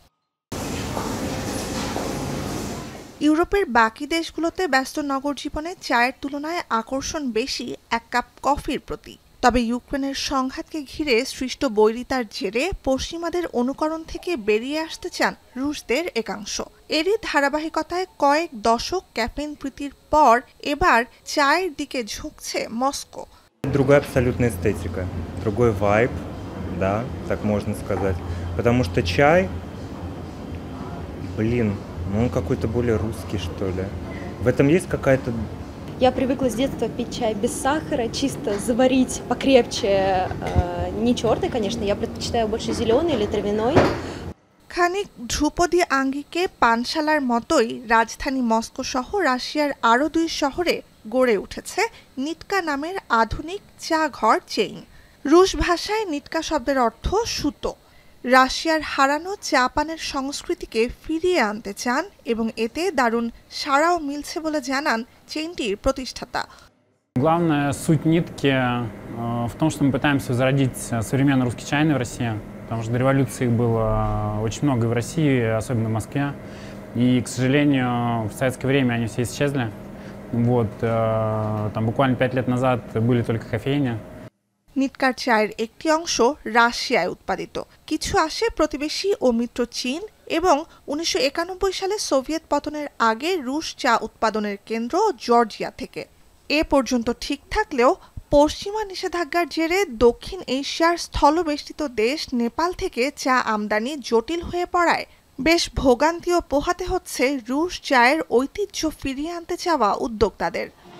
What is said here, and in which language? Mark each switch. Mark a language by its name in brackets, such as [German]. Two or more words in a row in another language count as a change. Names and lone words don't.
[Bangla] ইউরোপের বাকি দেশগুলোতে ব্যস্ত নগর জীবনে চায়ের তুলনায় আকর্ষণ বেশি এক কাপ কফির প্রতি। তবে ইউক্রেনের সংঘাতকে ঘিরে সৃষ্ট বৈরিতার জেরে পশ্চিমাদের অনুকরণ থেকে বেরিয়ে আসতে চান রুশদের একাংশ। এরই ধারাবাহিকতায় কয়েক দশক ক্যাফেইন প্রীতির পর এবার চায়ের দিকে ঝুঁকছে মস্কো। [Russian] Другая абсолютно эстетика, другой вайб, да, так можно сказать. Потому что чай, он какой-то более русский, что ли. В этом есть какая-то... Я привыкла с детства пить чай без сахара, чисто заварить покрепче, не черный, конечно, я предпочитаю больше зеленый или травяной. [Bangla] খানিক ধ্রুপদী আঙ্গিকে পানশালার মতোই রাজধানী মস্কো সহ রাশিয়ার আরও দুই শহরে গড়ে উঠেছে নিটকা নামের আধুনিক চা ঘর চেইন। রুশ ভাষায় নিটকা শব্দের অর্থ সুতো। রাশিয়ার হারানো চা পানের সংস্কৃতিকে ফিরিয়ে আনতে চান এবং এতে দারুণ সাড়াও মিলছে বলে জানান চেইনটির প্রতিষ্ঠাতা। [Russian] Главная суть нитки в том, что мы пытаемся возродить современный русский чайный в России, потому что до революции их было очень много и в России, особенно в Москве. И, к сожалению, в советское время они все исчезли. Там буквально 5 лет назад были только кофейни. [Bangla] নিটকার চায়ের একটি অংশ রাশিয়ায় উৎপাদিত, কিছু আসে প্রতিবেশী ও মিত্র চীন এবং 1991 সালে সোভিয়েত পতনের আগে রুশ চা উৎপাদনের কেন্দ্র জর্জিয়া থেকে। এ পর্যন্ত ঠিক থাকলেও পশ্চিমা নিষেধাজ্ঞার জেরে দক্ষিণ এশিয়ার স্থলবেষ্টিত দেশ নেপাল থেকে চা আমদানি জটিল হয়ে পড়ায় বেশ ভোগান্তিও পোহাতে হচ্ছে রুশ চায়ের ঐতিহ্য ফিরিয়ে আনতে চাওয়া উদ্যোক্তাদের।